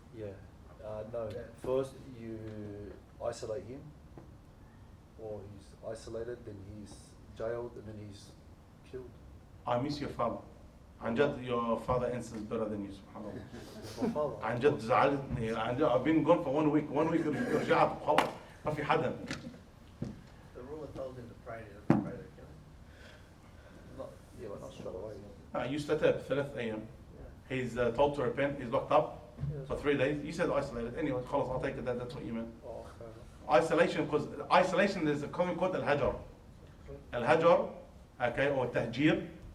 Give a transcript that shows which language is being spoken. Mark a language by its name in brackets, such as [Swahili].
[English] Yeah. No. First, you isolate him, or he's isolated, then he's jailed, and then he's killed. I miss your father. Anjad, your father answers better than you, subhanAllah. My father. [Arabic] Anjad زعلتني. [English] I've been gone for 1 week. 1 week [Arabic] رجعت خلاص ما في حدا. [English] The ruler told him to pray, he doesn't pray, they kill him. Yeah, but not straight away. [Arabic] يستتاب 3 أيام. [English] He's told to repent. He's locked up for 3 days. You said isolated. Anyway, خلاص, I'll take it that that's what you meant. Oh, fair enough. Isolation, because isolation, there's a common called al-hajar. Al-hajar, okay, or tahjir.